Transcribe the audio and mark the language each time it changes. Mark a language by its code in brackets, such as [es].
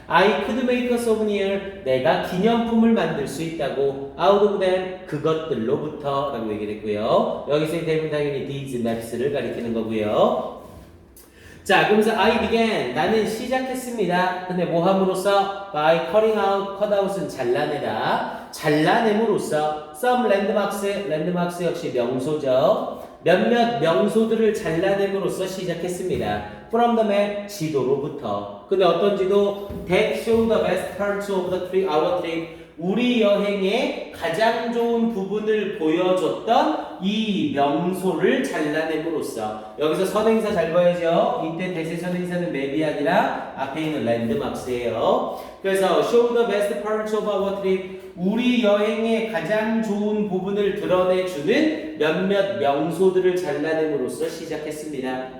[en] I could make a souvenir, [ko] 내가 기념품을 만들 수 있다고. out of them, 그것들로부터 라고 얘기를 했고요. 여기서의 대부분 당연히 these maps를 가리키는 거고요. 자, 그러면서 [en] I began, [ko] 나는 시작했습니다. 근데 뭐 함으로써? [en] by cutting out, [ko] cut out은 잘라내다. 잘라냄으로써 some landmarks 역시 명소죠. 몇몇 명소들을 잘라냄으로써 시작했습니다. from the map, 지도로부터. 근데 어떤 지도? [en] that show the best parts of the trip, our trip. [ko] 우리 여행의 가장 좋은 부분을 보여줬던 이 명소를 잘라냄으로써. 여기서 선행사 잘 봐야죠. 이때 대세 선행사는 맵이 아니라 앞에 있는 랜드마크스예요. 그래서 [en] show the best parts of our trip, [ko] 우리 여행의 가장 좋은 부분을 드러내주는 몇몇 명소들을 잘라냄으로써 시작했습니다.